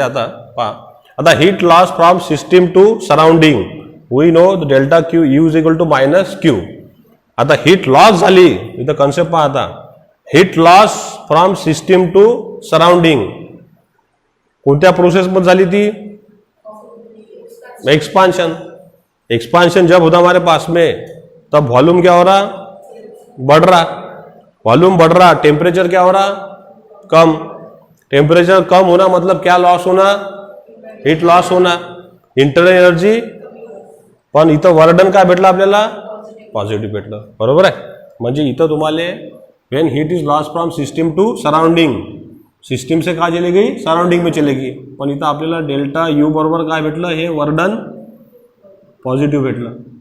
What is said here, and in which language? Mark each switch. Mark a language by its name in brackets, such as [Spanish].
[Marathi] आता पहा, आता [English] Heat loss from system to surrounding, we know the delta Q U is equal to minus Q. [Marathi] आता heat loss झाली, इथं concept पहा. आता [English] heat loss from system to surrounding [Marathi] कोणत्या प्रोसेसमध्ये झाली ती एक्सपांशन. [Hindi] एक्सपांशन जब होता हमारे पास में तब वॉल्यूम क्या हो रहा बढ़ रहा, वॉल्यूम बढ़ रहा, टेम्परेचर क्या हो रहा कम. टेम्परेचर कम होना मतलब क्या लॉस होना हीट लॉस होना, इंटरनल एनर्जी. [Marathi] पण इथं वर्डन काय भेटलं आपल्याला पॉझिटिव्ह भेटलं. बरोबर आहे. म्हणजे इथं तुम्हाला [English] when heat is loss from system to surrounding, [Hindi] system से काय चली गई सराउंडिंग में चलेगी. [Marathi] पण इथं आपल्याला डेल्टा यू बरोबर काय भेटलं हे वर्डन पॉझिटिव्ह भेटलं.